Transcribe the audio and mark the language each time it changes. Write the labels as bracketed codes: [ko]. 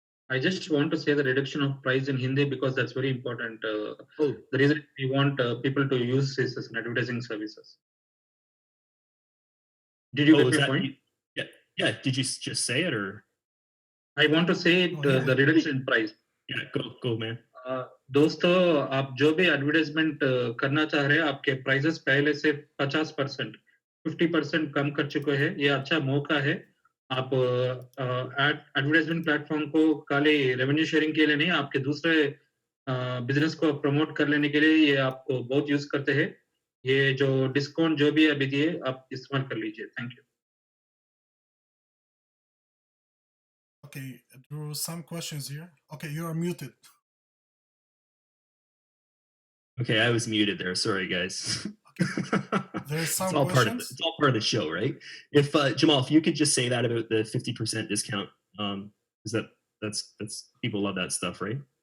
[en] I just want to say the reduction of price in Hindi because that's very important. The reason we want people to use this as an advertising services. Did you get my point? Yeah. Did you just say it, or? I want to say it, the reduction in price. Yeah, go, man. [hi] दोस्तों, आप जो भी advertisement करना चाह रहे हैं, आपके prices पहले से 50%, 50% कम कर चुके हैं। ये अच्छा मौका है। आप एडवर्टाइजमेंट प्लेटफॉर्म को खाली रेवेन्यू शेयरिंग के लिए नहीं, आपके दूसरे बिजनेस को प्रमोट कर लेने के लिए ये आपको बहुत यूज करते हैं। ये जो डिस्काउंट जो भी अभी दिए, आप इस्तेमाल कर लीजिए। [en] Thank you. Okay, there were some questions here. Okay, you are muted. Okay, I was muted there. Sorry, guys. There's some it's all questions. It's all part of the show, right? If Jamal, if you could just say that about the 50% discount, is that's people love that stuff, right?